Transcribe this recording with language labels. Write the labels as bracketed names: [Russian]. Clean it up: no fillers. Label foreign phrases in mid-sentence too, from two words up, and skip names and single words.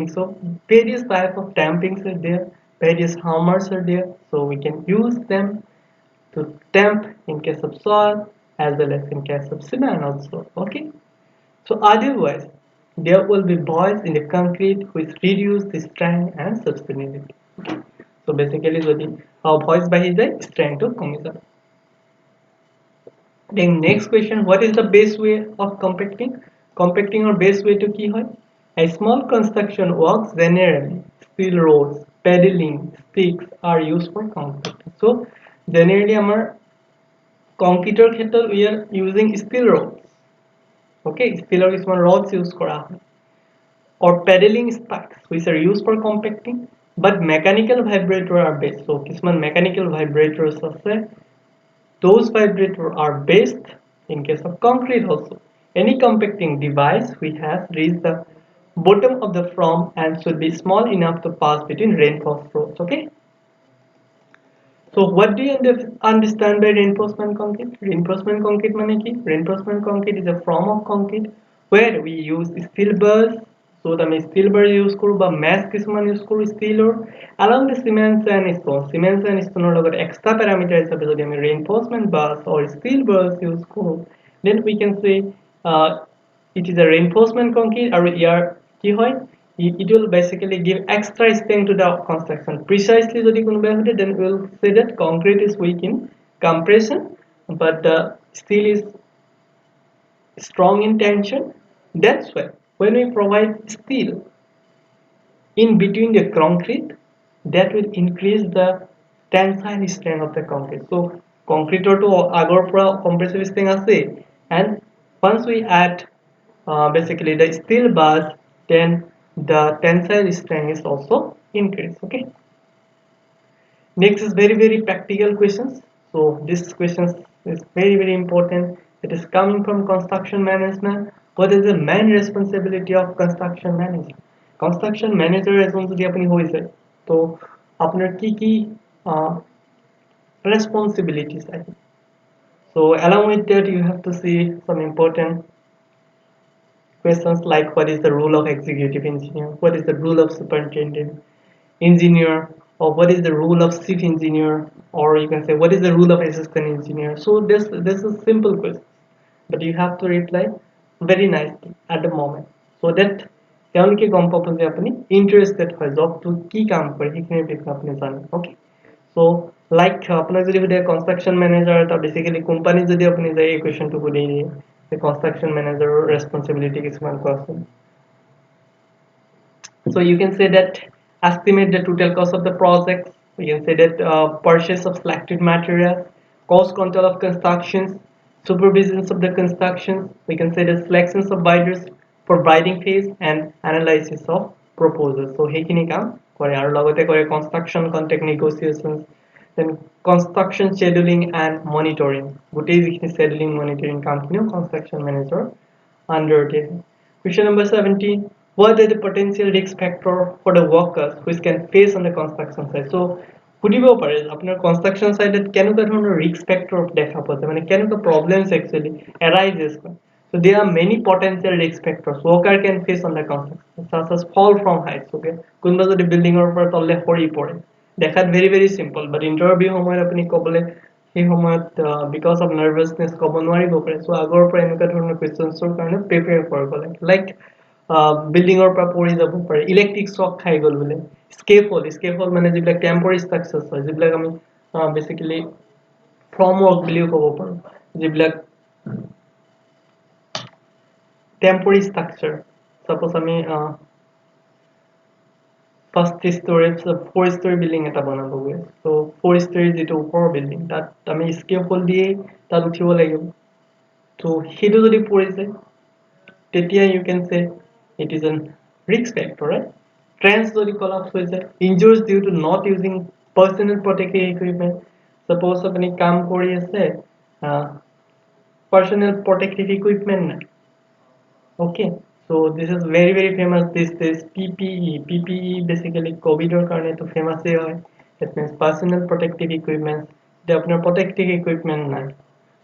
[English] So various type of tampings are there, various hammers are there, so we can use them to tamp in case of soil as well as in case of cement also. Okay, so otherwise there will be voids in the concrete which reduce the strength and sustainability. Okay, so basically [Assamese] যদি voids বাঢ়ি যায় strength কমি যায়. [English] Then next question, what is the best way of compacting? Compacting or best way to [Assamese] কি হয়? [English] A small construction works generally. Steel rods, paddling, sticks are used for compacting. So generally our concreteৰ ক্ষেত্ৰত we are using steel rods. Okay, steel কিছুমান rods use [Assamese] কৰা হয়. [English] Or paddling spikes which are used for compacting. But mechanical vibrator are best. So কিছুমান mechanical vibrators আছে. Those vibrators are best in case of concrete also. Any compacting device we have reached the bottom of the form and should be small enough to pass between reinforced rows. Okay. So what do you understand by reinforcement concrete? Reinforcement concrete [Assamese] মানে কি? [English] Reinforcement concrete is a form of concrete where we use steel bars. So আমি steel bar use [Assamese] কৰো বা [English] mesh কিছুমান use কৰো steelৰ along the cement and stone. Cement and stoneৰ লগত extra parameter হিচাপে [Assamese] যদি আমি [English] reinforcement bars or steel bars use কৰো, then we can say uh, it is a reinforcement concrete [Assamese] আৰু ইয়াৰ কি হয়? [English] It will basically give extra strength to the construction. [Assamese] Precisely যদি কোনোবাই সুধে, [English] then we will say that concrete is weak in compression but the steel is strong in tension. That's why when we provide steel in between the concrete, that will increase the tensile strength of the concrete. So concrete to [Assamese] আগৰ পৰা [English] compressive strength আছে, and once we add basically the steel bars, then the tensile strength is also increased. Okay, next is very practical questions. So this questions is very important. It is coming from construction management. What is the main responsibility of construction manager? Construction manager [Assamese] এজন যদি আপনি হৈ যায় তো আপনার কি responsibilities আছে. [English] So along with that you have to see some important questions like what is the role of executive engineer, what is the role of superintendent engineer, or what is the role of chief engineer, or you can say what is the role of assistant engineer. So this is simple question, but you have to reply very nicely at the moment so that [Assamese] তেওঁলোকে গম পাব যে আপুনি ইন্টারেস্টেড হয় জবটো কি কাম কৰে সেইখিনিৰ বিষয়ে আপুনি জানে. ওকে, [English] so like [Assamese] আপোনাক যদি সুধে কনষ্ট্ৰাকচন মেনেজাৰ এটা বেসিক্যালি কোম্পানী যদি আপুনি যায় এই কোৱেশ্চনটো সুধি দিয়ে যে কনষ্ট্ৰাকচন মেনেজাৰৰ ৰেসপন্সিবিলিটি কিছুমান কোৱাচোন. [English] So you can say that estimate the total cost of the project. We can say that purchase of selected materials, cost control of constructions, supervisions of the constructions. We can say the selections of bidders for bidding phase and analysis of proposals. So [Assamese] সেইখিনি কাম কৰে আৰু লগতে কৰে [English] construction contract negotiations, then construction scheduling and monitoring. [Assamese] গোটেই যিখিনি [English] scheduling monitoring [Assamese] কামখিনিও [English] construction manager under there. Question number 17. What are the potential risk factor for the workers which can face on the construction site? [Assamese] So সুধিব পাৰে আপোনাৰ [English] construction site [Assamese] কেনেকুৱা ধৰণৰ [English] risk factor [Assamese] দেখা পোৱা যায়, মানে কেনেকুৱা [English] problems actually arises. So there are many potential risk factors worker can face on the construction, such as fall from heights. [Assamese] Okay, কোনোবা যদি বিল্ডিঙৰ পৰা তললে সৰি পৰে, দেখাত [English] very simple, but interview [Assamese] সময়ত আপুনি ক'বলে সেই সময়ত [English] because of nervousness [Assamese] ক'ব নোৱাৰিব পাৰে. So আগৰ পৰা এনেকুৱা ধৰণৰ questions কাৰণে prepare কৰিব লাগে, like বিল্ডিঙৰ পৰা পৰি যাব পাৰে, ইলেক্ট্ৰিক শ্বক খাই গ'ল বোলে, স্কেফোল্ড মানে যিবিলাক টেম্পৰাৰী ষ্ট্ৰাকচাৰ্ছ হয় যিবিলাক আমি বেসিক্যালি ফ্ৰম ৱৰ্ক বুলিও ক'ব পাৰো, যিবিলাক টেম্পৰাৰী ষ্ট্ৰাকচাৰ. সাপোজ আমি [English] first story [Assamese] 4 স্টোরি বিল্ডিং এটা বনাব গৈ, তো 4 স্টোরি যেটো ওপৰৰ বিল্ডিং তাত আমি স্কেফোল্ড দিয়ে তাত উঠিব লাগিব. তো সেইটো যদি পৰি যায় তেতিয়া [English] you can say it is a risk factor, right? [Assamese] Trains যদি collapse হৈ যায়, [English] injuries due to not using personal protective equipment. [Assamese] Suppose আপুনি কাম কৰি আছে [English] personal protective equipment [Assamese] নাই. [English] Okay, so this is very famous. This PPE basically [Hindi] COVID और करने तो famous hai. [English] That means personal protective equipment. The apna protective equipment nahi.